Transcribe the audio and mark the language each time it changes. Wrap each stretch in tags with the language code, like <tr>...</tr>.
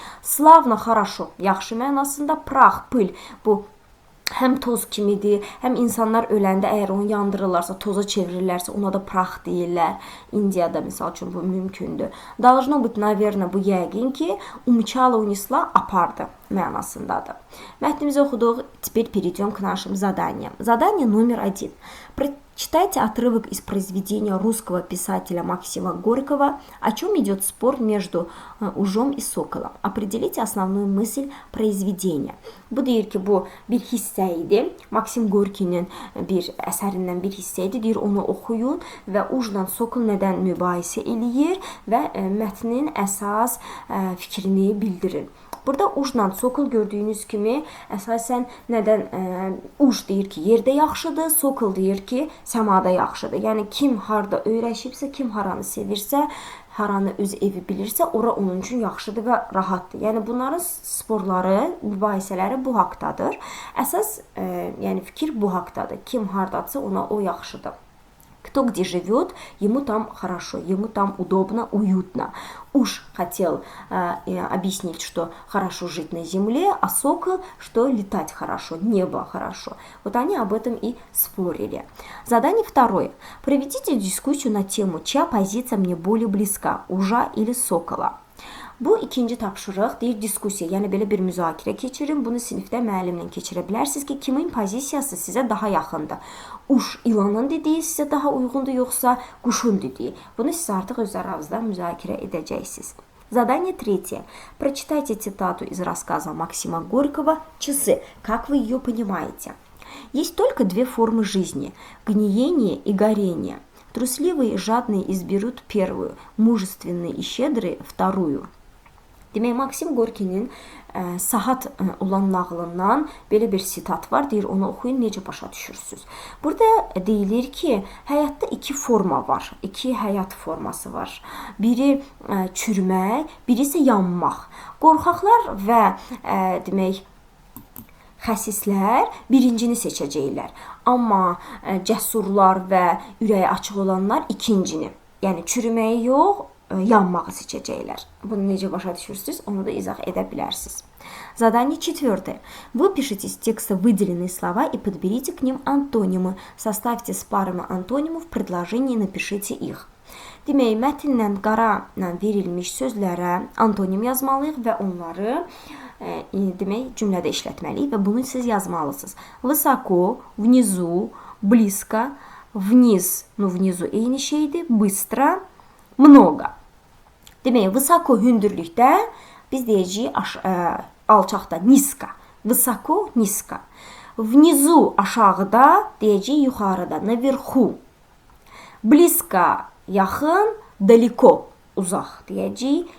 <ru>Slavno, хорошо,</ru> <az>yaxşı mənasında. Prah, pıl bu həm toz kimidir, həm insanlar öləndə əgər onu yandırırlarsa, toza çevirirlərsə, ona da prah deyirlər. Indiyada misal üçün bu mümkündür.</az> <ru>Должно быть, наверное,</ru> <az>bu yəqin ki,</az> <ru>умчала, унесла,</ru> <az>apardı mənasındadır. Mətnimizi oxuduq.</az> <ru>Теперь перейдем к нашим заданиям. Задание номер 1. Прочитайте отрывок из произведения русского писателя Максима Горького, о чем идет спор между ужом и соколом. Определите основную мысль произведения.</ru> <az>Bu deyir ki, bu bir hissə idi. Maksim Gorkinin bir əsərindən bir hissə idi. Deyir, onu oxuyun və ujla sokol nədən mübahisə eləyir və mətnin əsas fikrini bildirin. Burada ujla sokol gördüyünüz kimi əsasən nədən uj deyir ki, yerdə yaxşıdır, sokol deyir ki, səmada yaxşıdır. Yəni kim harda öyrəşibsə, kim haranı sevirsə, haranı öz evi bilirsə, ora onun üçün yaxşıdır və rahatdır. Yəni bunların sporları, mübahisələri bu haqdadır. Əsas yəni fikir bu haqdadır. Kim hardadsa ona o yaxşıdır.</az> <ru>Кто где живет, ему там хорошо, ему там удобно, уютно. Уж хотел объяснить, что хорошо жить на земле, а сокол, что летать хорошо, небо хорошо. Вот они об этом и спорили. Задание второе. Проведите дискуссию на тему, чья позиция мне более близка, ужа или сокола.</ru> <az>Bu ikinci tapşırıq, deyir diskussiya, yəni belə bir müzakirə keçirin. Bunu sinifdə müəllimlə keçirə bilərsiniz ki, kimin pozisiyası sizə daha yaxındır. Uş ilanın dediyi sizə daha uyğundur, yoxsa quşun dediyi. Bunu siz artıq öz aranızda müzakirə edəcəksiniz.</az> <ru>Задание 3. Прочитайте цитату из рассказа Максима Горького «Часы». Как вы ее понимаете? Есть только две формы жизни – гниение и горение. Трусливые и жадные изберут первую, mujestvenные и щедрые – вторую.</ru> <az>Demək, Maksim Gorkinin saat olan nağılından belə bir sitat var. Deyir, onu oxuyun, necə başa düşürsünüz. Burada deyilir ki, həyatda iki forma var. İki həyat forması var. Biri çürümək, biri isə yanmaq. Qorxaqlar və demək, xəsislər birincini seçəcəklər. Amma cəsurlar və ürəyi açıq olanlar ikincini. Yəni çürüməyi yox, yanmağı seçəcəklər. Bunu necə başa düşürsünüz, onu da izah edə bilərsiniz.</az> <ru>Задание 4. Выпишите из текста выделенные слова и подберите к ним антонимы. Составьте с парами антонимов предложение и напишите их.</ru> <az>Demək, mətnlə qara verilmiş sözlərə antonim yazmalıyıq və onları demək, cümlədə işlətməliyik və bunu siz yazmalısınız.</az> <ru>Высоко, внизу, близко, вниз, внизу</ru> <az>eyni şeydir,</az> <ru>быстро, много.</ru> <az>Demək, vысоко hündürlükdə biz deyəcəyik alçaqda, niska.</az> <ru>Vысоко, niska. Внизу</ru> <az>aşağıda deyəcəyik yuxarıda,</az> <ru>наверху.</ru> <az>Близко, yaxın, далеко, uzaq deyəcəyik.</az>